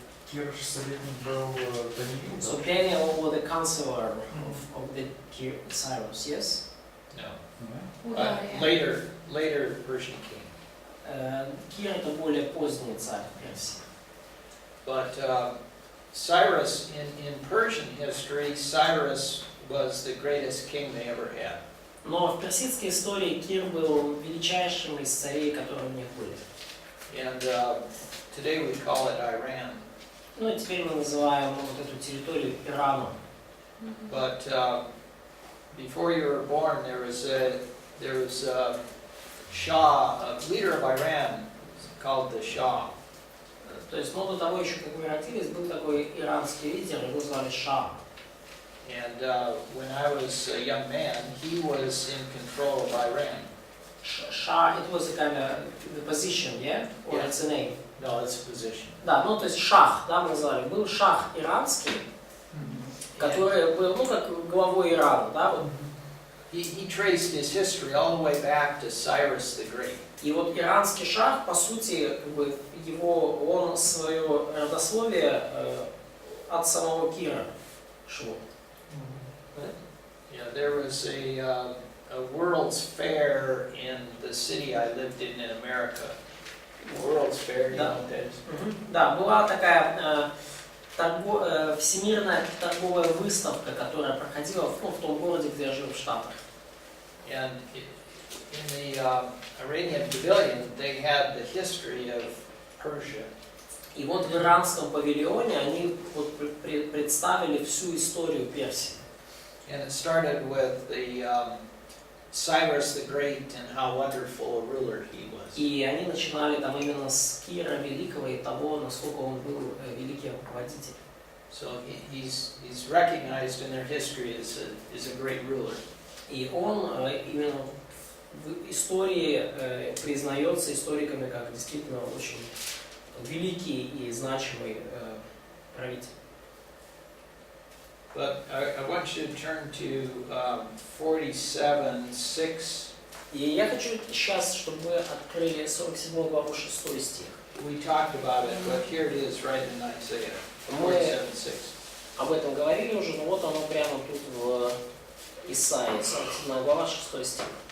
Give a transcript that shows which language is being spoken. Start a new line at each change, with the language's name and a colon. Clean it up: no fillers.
Russian: Кир же советник был Даниил.
English: so Daniel was the counselor of the Cyrus, yes? No. Удария. Later Persian king.
Russian: Кир это более поздний царь Персии.
English: But Cyrus, in Persian history, Cyrus was the greatest king they ever had.
Russian: Но в персидской истории Кир был величайшим из царей, которые у них были.
English: And today we call it Iran.
Russian: Ну и теперь мы называем вот эту территорию Ираном.
English: But before you were born, there was a Shah, a leader of Iran, called the Shah.
Russian: То есть, до того еще, как вы родились, был такой иранский лидер, его звали Ша.
English: And when I was a young man, he was in control of Iran. Ша, it was a kind of the position, yeah? Or Yeah. it's a name? No, it's a position.
Russian: Да, то есть шах, да, мы назвали. Был шах иранский, который был, как главой Ирана, да, вот.
English: He traced his history all the way back to Cyrus the Great.
Russian: И вот иранский шах, по сути, как бы он свое родословие от самого Кира шло.
English: Yeah, there was a World's Fair in the city I lived in America. World's Fair, you know what that is?
Russian: Да, была такая всемирная торговая выставка, которая проходила в том городе, где я жил в Штатах.
English: And in the Iranian pavilion, they had the history of Persia.
Russian: И вот в иранском павильоне они вот представили всю историю Персии.
English: And it started with the Cyrus the Great and how wonderful a ruler he was.
Russian: И они начинали там именно с Кира Великого и того, насколько он был великий руководитель.
English: So he's recognized in their history as a great ruler.
Russian: И он именно в истории признается историками как действительно очень великий и значимый правитель.
English: But I want you to turn to 47:6.
Russian: И я хочу сейчас, чтобы вы открыли 47 главу 6 стих.
English: We talked about it, but here it is right in Isaiah
Russian: Мы
English: 47:6.
Russian: об этом говорили уже, но вот оно прямо тут в Исаии, 47 глава 6 стих.